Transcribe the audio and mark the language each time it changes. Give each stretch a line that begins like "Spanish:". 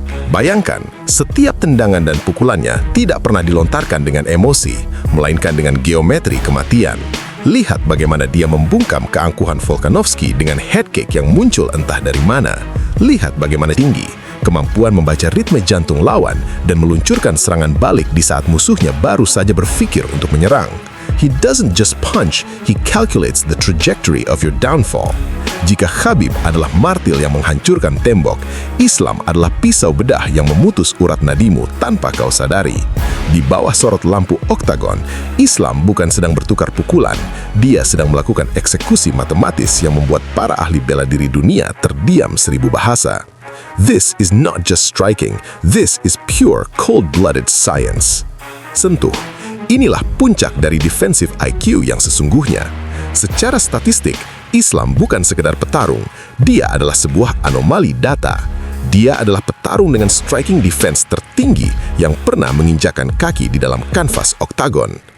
Indonesian: Bayangkan, setiap tendangan dan pukulannya tidak pernah dilontarkan dengan emosi, melainkan dengan geometri kematian. Lihat bagaimana dia membungkam keangkuhan Volkanovski dengan headkick yang muncul entah dari mana. Lihat bagaimana tinggi, kemampuan membaca ritme jantung lawan dan meluncurkan serangan balik di saat musuhnya baru saja berpikir untuk menyerang.
English: He doesn't just punch, he calculates the trajectory of your downfall.
Indonesian: Jika Khabib adalah martil yang menghancurkan tembok, Islam adalah pisau bedah yang memutus urat nadimu tanpa kau sadari. Di bawah sorot lampu oktagon, Islam bukan sedang bertukar pukulan, dia sedang melakukan eksekusi matematis yang membuat para ahli bela diri dunia terdiam 1000 bahasa.
English: This is not just striking, this is pure cold-blooded science.
Indonesian: Sentuh. Inilah puncak dari defensive IQ yang sesungguhnya. Secara statistik, Islam bukan sekedar petarung, dia adalah sebuah anomali data. Dia adalah petarung dengan striking defense tertinggi yang pernah menginjakan kaki di dalam kanvas oktagon.